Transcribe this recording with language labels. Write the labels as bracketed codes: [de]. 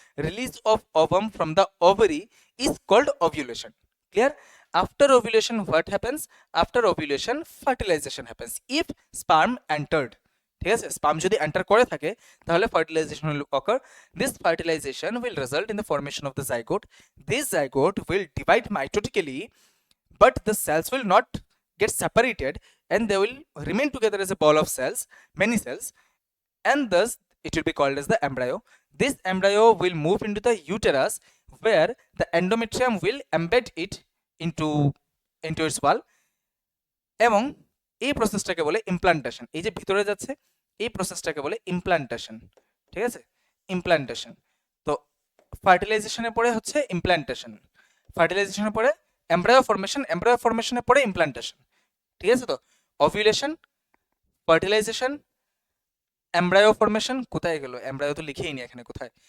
[en] Release of ovum from the ovary is called ovulation. Clear? After ovulation what happens? After ovulation fertilisation happens if sperm entered. [bn] ঠিক আছে, sperm যদি enter করে থাকে তাহলে fertilisation [en] Will occur. This fertilisation will result in the formation of the zygote. This zygote will divide mitotically, but the cells will not get separated and they will remain together as a ball of cells, many cells, and thus it will be called as the embryo. This embryo will move into the uterus where the endometrium will embed it into its wall [bn] এবং এই প্রসেসটাকে বলে implantation. এই যে ভিতরে যাচ্ছে এই প্রসেসটাকে বলে implantation. ঠিক আছে, ইমপ্লান্টেশন। তো ফার্টিলাইজেশনের পরে হচ্ছে ইমপ্লান্টেশন, ফার্টিলাইজেশনের পরে এমব্রায়ো ফর্মেশনের পরে ইমপ্লান্টেশন। ঠিক আছে, তো অভিউলেশন, ফার্টিলাইজেশন, এমব্রায়ো ফর্মেশন। কোথায় গেল এমব্রায়ো? তো লিখেই নি এখানে, কোথায়?